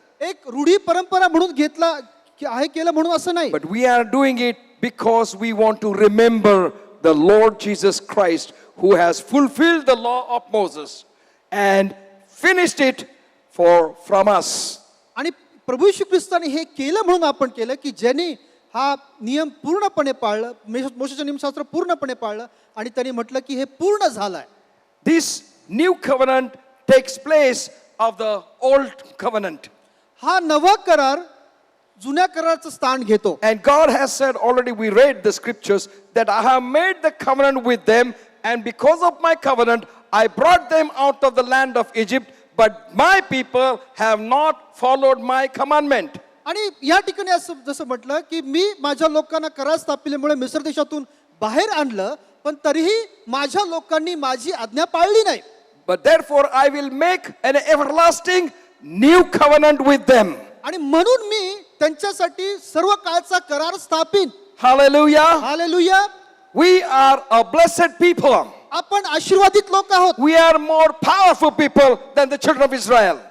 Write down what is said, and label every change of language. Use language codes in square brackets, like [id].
[mr] एक रूढी परंपरा म्हणून घेतला आहे, केलं म्हणून असं नाही. [en] but we are doing it because we want to remember the Lord Jesus Christ, who has fulfilled the law of Moses and finished it from us. [mr] आणि प्रभू येशू ख्रिस्ताने हे केलं म्हणून आपण केलं की ज्यांनी हा नियम पूर्णपणे पाळलं, मोशेचं नियमशास्त्र पूर्णपणे पाळलं आणि त्यांनी म्हटलं की हे पूर्ण झालंय. [en] This new covenant takes place of the old covenant. [mr] हा नवा करार जुन्या कराराचं स्थान घेतो. [en] And God has said already, we read the scriptures, that I have made the covenant with them, and because of my covenant, I brought them out of the land of Egypt, but my people have not followed my commandment. [mr] आणि या ठिकाणी असं जसं म्हटलं की मी माझ्या लोकांना करार स्थापिल्यामुळे मिस्र देशातून बाहेर आणलं, पण तरीही माझ्या लोकांनी माझी आज्ञा पाळली नाही. [en] But therefore I will make an everlasting new covenant with them. [mr] आणि म्हणून मी त्यांच्यासाठी सर्व काळचा करार स्थापिन. [en] Hallelujah. [mr] Hallelujah. [en] We are a blessed people. [mr] आपण आशीर्वादित लोक आहोत. [en] We are more powerful people than the children of Israel.